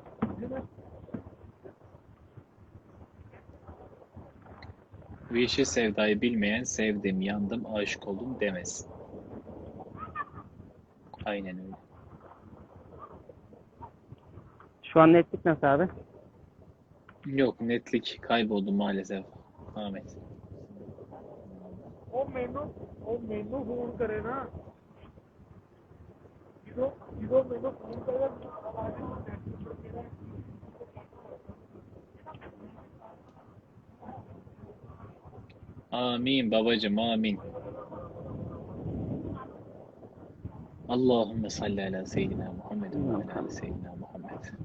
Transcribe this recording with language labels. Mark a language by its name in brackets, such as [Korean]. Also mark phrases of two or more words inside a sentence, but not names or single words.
[Turkish] Bu yeşil sevdayı bilmeyen sevdim, yandım, aşık oldum demez. Aynen öyle. Şu an netlik nasıl abi? Yok, netlik kayboldu maalesef Ahmet. [Punjabi] ਉਹ ਮੈਨੂੰ ਫੋਨ ਕਰੇ ਨਾ ਜਦੋਂ ਮੈਨੂੰ ਫੋਨ ਕਰੇਗਾ [Turkish] Amin babacım, amin. [Arabic] اللهم صل على سيدنا محمد وعلى آل سيدنا محمد.